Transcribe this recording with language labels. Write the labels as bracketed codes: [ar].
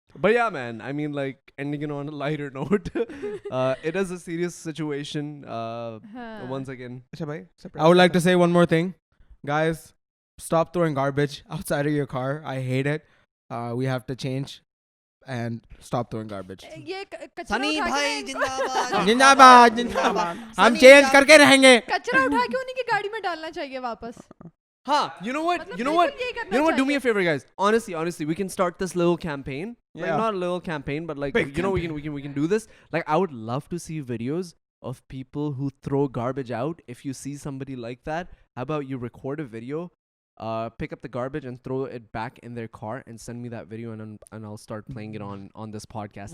[en] But yeah, man, I mean, like, ending it on a lighter note, it is a serious situation. Once again, [ur] Acha bhai, [en] I would like to say one more thing. Guys, stop throwing garbage outside of your car. I hate it. We have to change and stop throwing garbage. [ur] Sunny bhai jindabad. Jindabad, jindabad. ہم change کر کے رہیں گے. کچرا اٹھا کے انہیں کی گاڑی میں ڈالنا چاہیے واپس. [en] Huh, you know what? You know what? Do me a favor, guys. Honestly, we can start this little campaign. Like, Yeah. not a little campaign, but like, Big you know, we can do this. Like, I would love to see videos of people who throw garbage out. If you see somebody like that, how about you record a video pick up the garbage and throw it back in their car and send me that video and I'll start playing it on this podcast.